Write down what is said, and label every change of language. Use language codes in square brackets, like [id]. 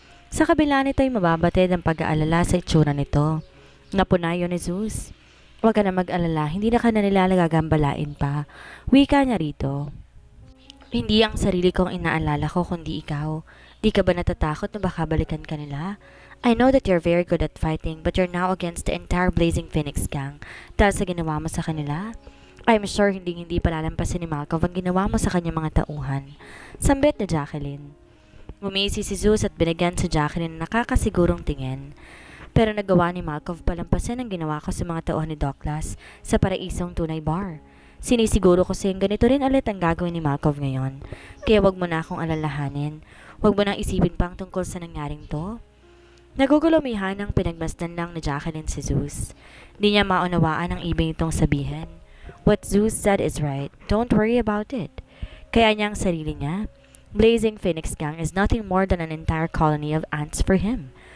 [tl] Sa kabila nito ay mababatid ang pag-aalala sa itsura nito. Napunayo ni Zeus. Huwag ka na mag-alala, hindi na ka na nila nagagambalain pa. Wika niya rito. Hindi ang sarili kong inaalala ko kundi ikaw. Di ka ba natatakot na baka balikan ka nila? [en] I know that you're very good at fighting but you're now against the entire Blazing Phoenix gang [tl] dahil sa ginawa mo sa kanila. [en] I'm sure [tl] hindi palalampasin ni Malcolm ang ginawa mo sa kanyang mga tauhan. Sambit ni Jacqueline. Ngumisi si Zeus at binigyan si Jacqueline ng nakakasigurong tingin. Pero nagawa ni Malcolm palampasin ang ginawa ko sa mga tauhan ni Douglas sa paraisong tunay bar. Sinisiguro ko siyang ganito rin ulit ang gagawin ni Malcolm ngayon. Kaya wag mo na akong alalahanin. Wag mo nang isipin pang tungkol sa nangyaring to. Nagugulumihan ang pinagmasdan lang ni Jacqueline si Zeus. Di niya maunawaan ang ibig nitong sabihin. [en] What Zeus said is right. Don't worry about it. [tl] Kaya niya ang sarili niya. [en] Blazing Phoenix Gang is nothing more than an entire colony of ants for him.